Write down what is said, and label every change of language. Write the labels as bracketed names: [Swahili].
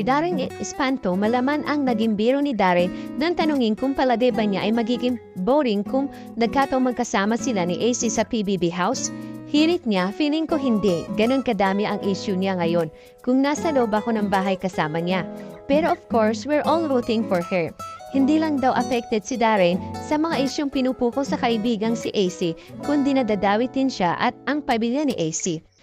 [Filipino] Darren Espanto, malaman ang naging biro ni Darren nang tanungin kung palagay ba niya ay magiging boring kung nagkataong magkasama sila ni AC sa PBB house. Hirit niya, feeling ko hindi. Ganon kadami ang issue niya ngayon kung nasa loob ako ng bahay kasama niya. [English] Pero of course, we're all rooting for her. [Filipino] Hindi lang daw affected si Darren sa mga isyong pinupukol sa kaibigang si AC, kundi nadadawitin siya at ang pamilya ni AC.